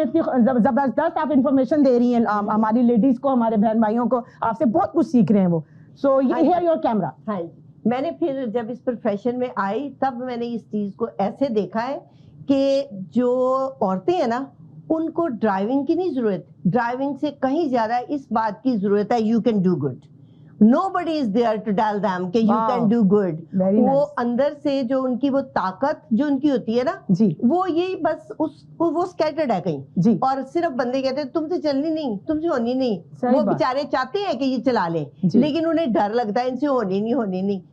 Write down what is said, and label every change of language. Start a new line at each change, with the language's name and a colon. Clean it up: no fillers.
Urdu: اتنی زبردست آپ انفارمیشن دے رہی ہیں ہماری لیڈیز کو, ہمارے بہن بھائیوں کو, آپ سے بہت کچھ سیکھ رہے ہیں وہ.
English: So here your camera.
Urdu: ہاں میں نے پھر جب اس پروفیشن میں آئی تب میں نے اس چیز کو ایسے دیکھا ہے کہ جو عورتیں ہیں نا ان کو ڈرائیونگ کی نہیں ضرورت, ڈرائیونگ سے کہیں زیادہ اس بات کی ضرورت ہے
English: You can do good. Nobody is there to tell them کہ you can do good.
Urdu: وہ اندر سے جو ان کی وہ طاقت جو ان کی ہوتی ہے نا وہ یہی بس وہ scattered ہے کہیں, اور صرف بندے کہتے ہیں تم سے چلنی نہیں, تم سے ہونی نہیں. وہ بیچارے چاہتے ہیں کہ یہ چلا لیں لیکن انہیں ڈر لگتا ہے ان سے ہونی نہیں.